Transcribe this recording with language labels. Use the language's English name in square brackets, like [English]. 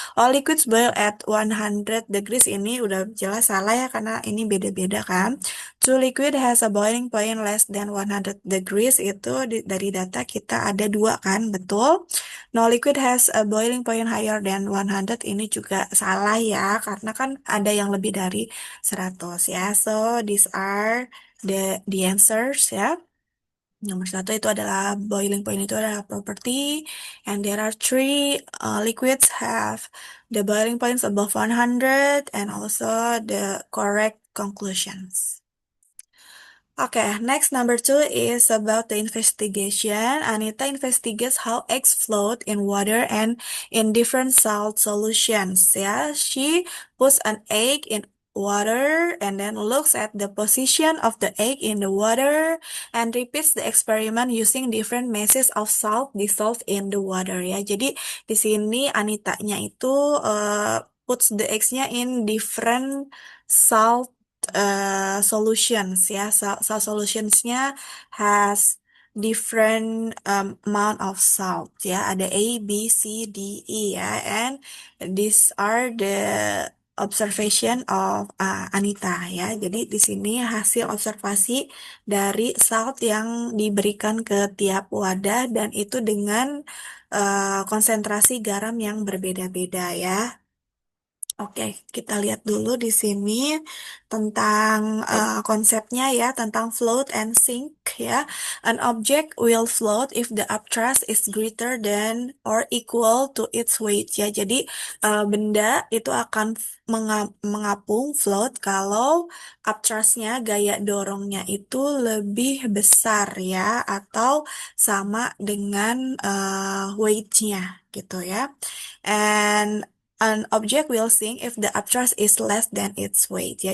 [English] All liquids boil at 100 degrees [Indonesian] ini udah jelas salah ya, karena ini beda-beda kan. [English] Two liquid has a boiling point less than 100 degrees [Indonesian] itu dari data kita ada dua kan, betul. [English] No liquid has a boiling point higher than 100 [Indonesian] ini juga salah ya, karena kan ada yang lebih dari 100 ya. [English] So these are the answers ya. [Indonesian] Nomor satu itu adalah [English] boiling point itu adalah property, and there are 3 liquids have the boiling points above 100 and also the correct conclusions. Okay, next number 2 is about the investigation. Anita investigates how eggs float in water and in different salt solutions. Yeah, she puts an egg in water and then looks at the position of the egg in the water and repeats the experiment using different masses of salt dissolved in the water. [Indonesian] Ya, jadi di sini Anitanya itu [English] puts the eggs-nya in different salt solutions [Indonesian] ya. [English] Salt solutionsnya has different amount of salt ya. [Indonesian] Ada A, B, C, D, E ya. [English] And these are the observation of Anita ya. [Indonesian] Jadi di sini hasil observasi dari salt yang diberikan ke tiap wadah, dan itu dengan konsentrasi garam yang berbeda-beda ya. Oke, kita lihat dulu di sini tentang konsepnya ya, tentang [English] float and sink [Indonesian] ya. [English] An object will float if the upthrust is greater than or equal to its weight ya. [Indonesian] Jadi benda itu akan mengapung float kalau upthrustnya, gaya dorongnya itu lebih besar ya, atau sama dengan weight-nya gitu ya. [English] And an object will sink if the upthrust is less than its weight ya.